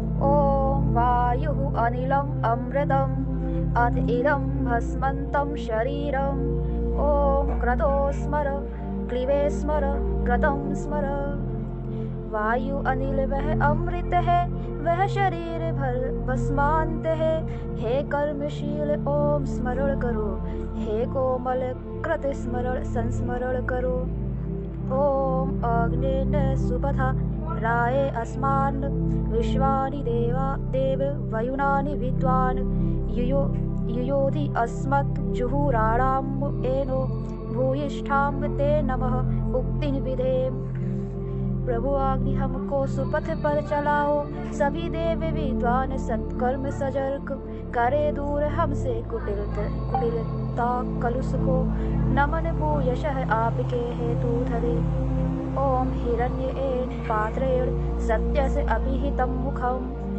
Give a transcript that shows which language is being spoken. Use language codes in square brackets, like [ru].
[sa] ओम वायुः अनिलम् अमृतम् अथ इदं भस्मन्तं शरीरम्। ओम क्रतो स्मर क्लीवे स्मर क्रतं स्मर। [hi] वायु अनिल वह अमृत है, वह शरीर भर भस्मांत है। हे कर्मशील ओम स्मरण करो, हे कोमल कृत स्मरण संस्मरण करो। [sa] ओम अग्नेन सुपथा राये अस्मान् विश्वानि देव वयुनानि विद्वान् युयोधि अस्मत् जुहुराणाम् एनो भूयिष्ठां ते नमः उक्तिं विधेम। [hi] प्रभु आज्ञा हमको सुपथ पर चलाओ, सभी देव विद्वान सत्कर्म सजर्क करे दूर हमसे कुटिलता कलुष को। नमन भूयशः आपके हेतु धरे। [sa] ओम हिरण्येन पात्रेण सत्यस्य अभिहितं मुखम्।